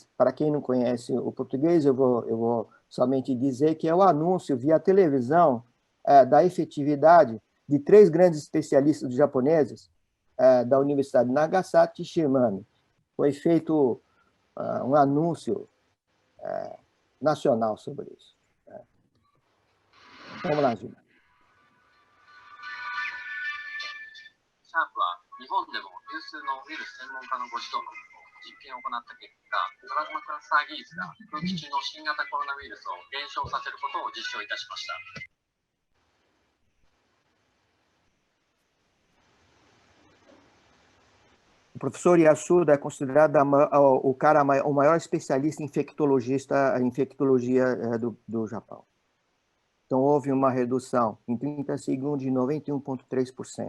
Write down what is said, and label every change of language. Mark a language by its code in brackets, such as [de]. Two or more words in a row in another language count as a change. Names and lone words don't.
[pt] Para quem não conhece o português, eu vou somente dizer que é o anúncio via televisão da efetividade de 3 grandes especialistas japoneses da Universidade de Nagasaki e Shimane. Foi feito um anúncio nacional sobre isso. Vamos lá, Gil. [ja] シャープは日本でも有数のウイルス専門家のご指導のもと実験を行った結果、プラズマクラスター技術が空気中の新型コロナウイルスを減少させることを実証いたしました。 [pt] O professor Yasuda é considerado o maior especialista em infectologia do Japão. Então, houve uma redução em 30 segundos de 91,3%.